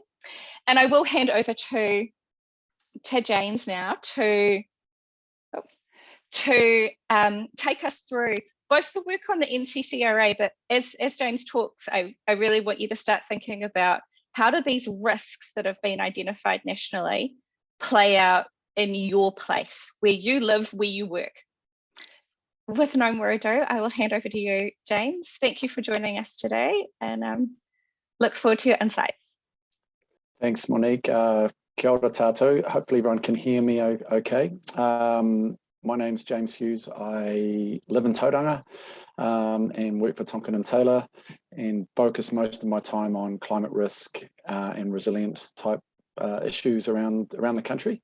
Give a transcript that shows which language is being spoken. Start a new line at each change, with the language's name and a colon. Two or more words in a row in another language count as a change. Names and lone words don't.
English: And I will hand over to James now to take us through both the work on the NCCRA, but as James talks, I really want you to start thinking about how do these risks that have been identified nationally play out in your place, where you live, where you work. With no more ado, I will hand over to you, James. Thank you for joining us today, and look forward to your insights. Thanks, Monique.
Māori: Kia ora tātou.
English: Hopefully everyone can hear me okay. My name's James Hughes. I live in Tauranga and work for Tonkin & Taylor, and focus most of my time on climate risk and resilience type issues around the country.